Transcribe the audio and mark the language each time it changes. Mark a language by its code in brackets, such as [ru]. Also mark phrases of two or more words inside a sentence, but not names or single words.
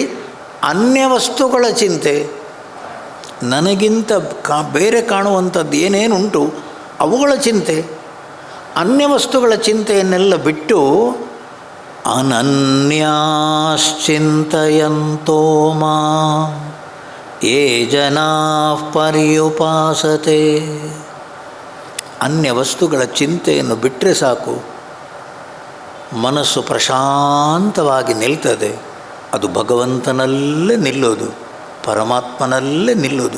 [kn] ಅನ್ಯ ವಸ್ತುಗಳ ಚಿಂತೆ. ನನಗಿಂತ ಬೇರೆ ಕಾಣುವಂಥದ್ದು ಏನೇನುಂಟು ಅವುಗಳ ಚಿಂತೆ. ಅನ್ಯ ವಸ್ತುಗಳ ಚಿಂತೆಯನ್ನೆಲ್ಲ ಬಿಟ್ಟು [sa] ಅನನ್ಯಾಶ್ಚಿಂತಯಂತೋ ಮಾಂ ಯೇ ಜನಾಃ ಪರ್ಯುಪಾಸತೆ. [kn] ಅನ್ಯ ವಸ್ತುಗಳ ಚಿಂತೆಯನ್ನು ಬಿಟ್ಟರೆ ಸಾಕು, ಮನಸ್ಸು ಪ್ರಶಾಂತವಾಗಿ ನಿಲ್ತದೆ. ಅದು ಭಗವಂತನಲ್ಲೇ ನಿಲ್ಲೋದು, ಪರಮಾತ್ಮನಲ್ಲೇ ನಿಲ್ಲೋದು.